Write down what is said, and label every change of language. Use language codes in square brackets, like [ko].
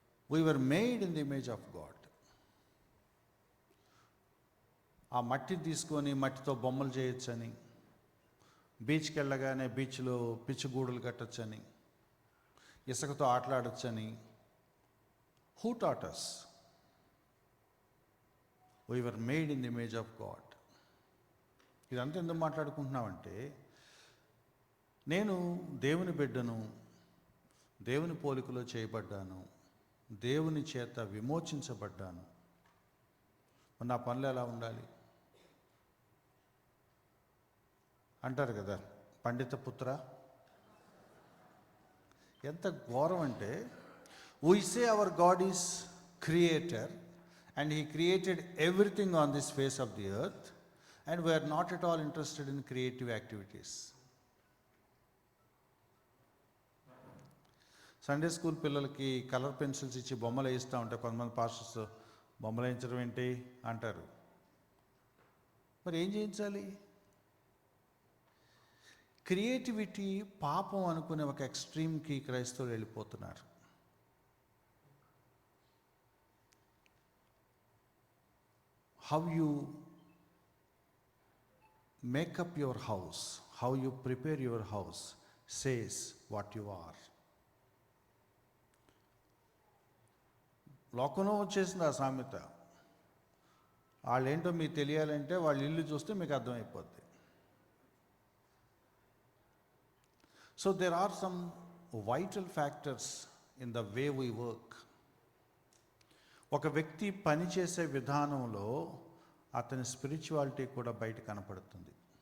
[en] We were made in the image of God. [te] ఆ మట్టి తీసుకొని మట్టితో బొమ్మలు చేయొచ్చని, బీచ్కి వెళ్ళగానే బీచ్లో పిచ్చిగూడులు కట్టొచ్చని, ఇసుకతో ఆటలాడొచ్చని. [en] Who taught us? We were made in the image of God. [te] ఇదంతా ఎందుకు మాట్లాడుకుంటున్నామంటే, నేను దేవుని బిడ్డను, దేవుని పోలికలో చేయబడ్డాను, దేవుని చేత విమోచించబడ్డాను. నా పనులు ఎలా ఉండాలి అంటారు కదా, పండిత పుత్ర. ఎంత ఘోరం అంటే, [en] we say our God is creator and he created everything on this face of the earth and we are not at all interested in creative activities. [te] Sunday school పిల్లలకి కలర్ పెన్సిల్స్ ఇచ్చి బొమ్మలు వేస్తూ ఉంటారు. కొంతమంది పాస్టర్స్ బొమ్మలు వేయించడం ఏంటి అంటారు. మరి ఏం చేయించాలి? క్రియేటివిటీ పాపం అనుకునే ఒక ఎక్స్ట్రీమ్కి క్రైస్తవులు వెళ్ళిపోతున్నారు. [en] How you make up your house, how you prepare your house says what you are. [te] లోకంలో వచ్చేసింది ఆ సామెత. వాళ్ళేంటో మీకు తెలియాలంటే వాళ్ళ ఇల్లు చూస్తే మీకు అర్థమైపోద్ది. [en] So there are some vital factors in the way we work. [te] ఒక వ్యక్తి పనిచేసే విధానంలో అతని స్పిరిచువాలిటీ కూడా బయట కనపడుతుంది.